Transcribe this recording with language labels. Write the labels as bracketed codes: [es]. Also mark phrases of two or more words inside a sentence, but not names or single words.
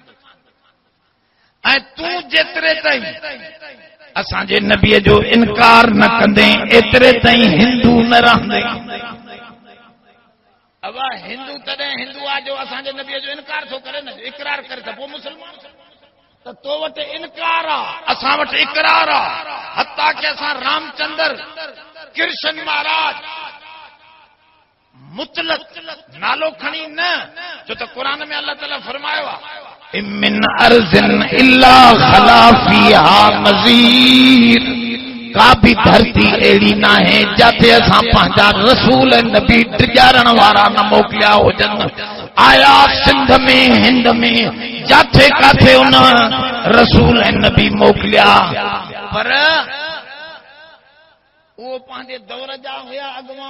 [sd] ऐं तूं जेतिरे ताईं असांजे नबीअ जो इनकार न कंदे एतिरे ताईं हिंदू न रहंदे। अब हिंदू तॾहिं हिंदू आहे जो असांजे नबीअ जो इनकार थो करे न, इकरार करे त पोइ मुस्लमान। त तो वटि इनकार आहे, असां वटि इकरार आहे। हत्ता कि असां रामचंद्र कृष्ण महाराज मुतलक नालो खणी न, छो त क़ुरान में अल्लाह ताला फरमायो आहे [ar] من أرض إلا خلا فيها نذير. [sd] का भी धरती अहिड़ी न आहे जिथे असां पंहिंजा रसूल नबी टिजारण वारा न मोकिलिया हुजनि। आया सिंध में हिंद में जिथे काथे उन रसूल नबी मोकिलिया, पर वो पंहिंजे दौर जा हुया अॻवान।